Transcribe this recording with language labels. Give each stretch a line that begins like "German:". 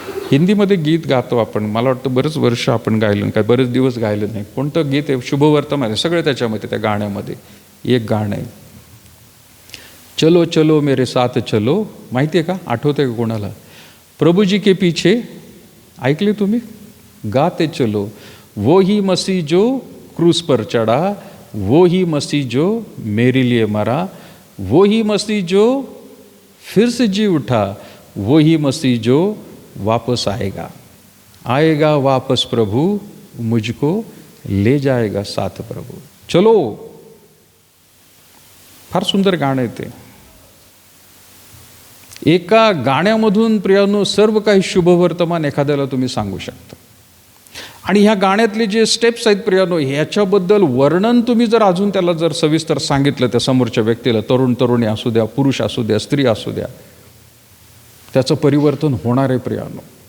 Marathi: हिंदीमध्ये गीत गातो आपण, मला वाटतं बरेच वर्ष आपण गायलं, काय बरेच दिवस गायलं नाही. कोणतं गीत आहे शुभवर्तमान आहे, सगळं त्याच्यामध्ये, त्या गाण्यामध्ये एक गाणं आहे,
Hindi: चलो चलो मेरे साथ चलो,
Marathi: माहिती आहे का, आठवतंय का कोणाला?
Hindi: प्रभुजी के पीछे,
Marathi: ऐकले तुम्ही?
Hindi: गाते चलो, वो ही मसीह जो क्रूस पर चढ़ा, वो ही मसीह जो मेरे लिए मरा, वो ही मसीह जो फिर से जी उठा, वो ही मसीह जो वापस आएगा, आएगा वापस प्रभु, मुझको ले जाएगा साथ प्रभु.
Marathi: चलो, फार सुंदर गाणं आहे ते. एका गाण्यामधून प्रियांनो सर्व काही शुभवर्तमान एखाद्याला तुम्ही सांगू शकता. आणि ह्या गाण्यातले जे स्टेप्स आहेत प्रियांनो, ह्याच्याबद्दल वर्णन तुम्ही जर अजून त्याला जर सविस्तर सांगितलं त्या समोरच्या व्यक्तीला, तरुणी असू द्या, पुरुष असू द्या, स्त्री असू द्या, त्याचं परिवर्तन होणार आहे प्रियांनो.